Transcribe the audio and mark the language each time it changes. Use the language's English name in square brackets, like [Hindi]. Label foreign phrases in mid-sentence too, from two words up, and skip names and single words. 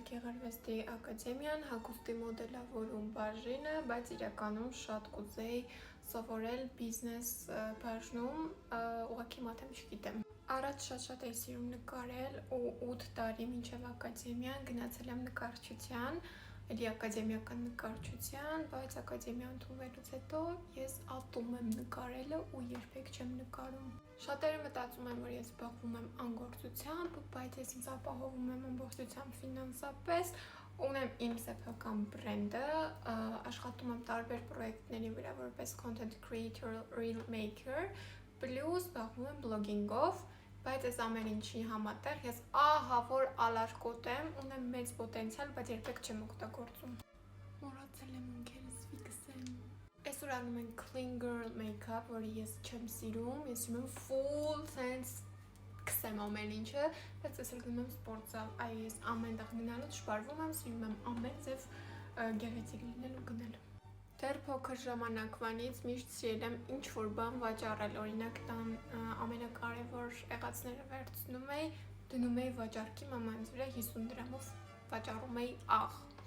[Armenian] Գեղարվեստի ակադեմիան, հագուստի մոդելավորում բաժինը, բայց իրականում շատ կուզեի սովորել բիզնես բաժնում, ուղղակի մաթեմ չգիտեմ։ Առաջ շատ էի սիրում նկարել ու 8 տարի մինչև ակադեմիան գնացել եմ նկարչության, էլի ակադեմիական նկարչության, բայց ակադեմիա ընդունվելուց հետո ես ատում եմ նկարելը ու երբեք չեմ նկարում։ Շատերը մտածում են, որ ես զբաղվում եմ անգործությամբ, բայց ես ինձ ապահովում եմ ամբողջությամբ ֆինանսապես, ունեմ իմ սեփական բրենդը, աշխատում եմ տարբեր պրոյեկտների վրա որպես [English] content creator, reel maker, [Armenian] plus զբաղվում եմ բլոգինգով, բայց այս ամեն ինչի համատեղ ես ահա որ ալարկոտ եմ, ունեմ մեծ պոտենցիալ, բայց երբեք չեմ օգտագործում։ Մոռացել եմ ունքերս ֆիքսեմ։ Այսօր անում են [English] clean girl make-up, [Armenian] որը ես չեմ սիրում, ես սիրում եմ [English] full sense [Armenian] քսեմ ամեն ինչը, բայց այսօր գնում եմ սպորտզալ, այո ես ամեն տեղ գնալուց շպարվում եմ, սիրում եմ ամեն ձև գեղեցիկ լինել ու գնել։ Դեռ փոքր ժամանակվանից միշտ սիրել եմ ինչ-որ բան վաճառել, օրինակ տան ամենակարևոր եղածները վերցնում էի, դնում էի վաճառքի մամանց վրա 50 դրամով վաճառում էի աղ։